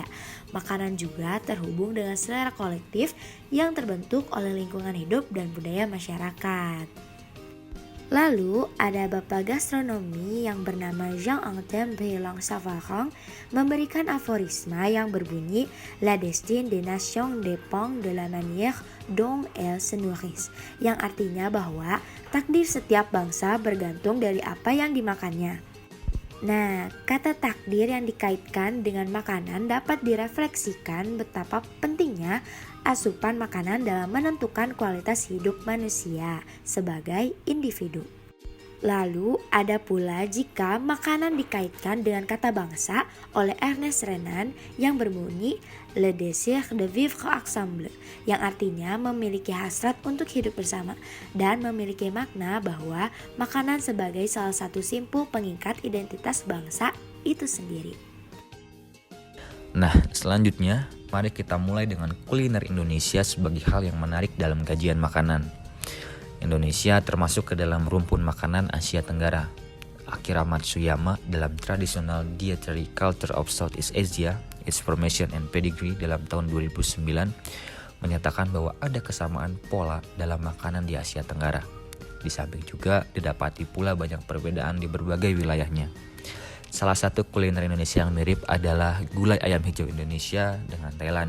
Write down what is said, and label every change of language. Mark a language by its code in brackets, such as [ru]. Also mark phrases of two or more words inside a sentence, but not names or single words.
[id] Makanan juga terhubung dengan selera kolektif yang terbentuk oleh lingkungan hidup dan budaya masyarakat. Lalu ada bapak gastronomi yang bernama Jean-Antoine Bélang-Savarin memberikan aforisma yang berbunyi [fr] La destin des nations dépend de la manière dont elles se nourrissent, [id] yang artinya bahwa takdir setiap bangsa bergantung dari apa yang dimakannya. Nah, kata takdir yang dikaitkan dengan makanan dapat direfleksikan betapa pentingnya asupan makanan dalam menentukan kualitas hidup manusia sebagai individu. Lalu ada pula jika makanan dikaitkan dengan kata bangsa oleh Ernest Renan yang berbunyi [fr] Le désir de vivre ensemble, [id] yang artinya memiliki hasrat untuk hidup bersama dan memiliki makna bahwa makanan sebagai salah satu simpul pengikat identitas bangsa itu sendiri. Nah, selanjutnya mari kita mulai dengan kuliner Indonesia sebagai hal yang menarik dalam kajian makanan. Indonesia termasuk ke dalam rumpun makanan Asia Tenggara. Akira Matsuyama dalam Traditional Dietary Culture of Southeast Asia, Its Formation and Pedigree dalam tahun 2009 menyatakan bahwa ada kesamaan pola dalam makanan di Asia Tenggara. Di samping juga didapati pula banyak perbedaan di berbagai wilayahnya. Salah satu kuliner Indonesia yang mirip adalah gulai ayam hijau Indonesia dengan Thailand.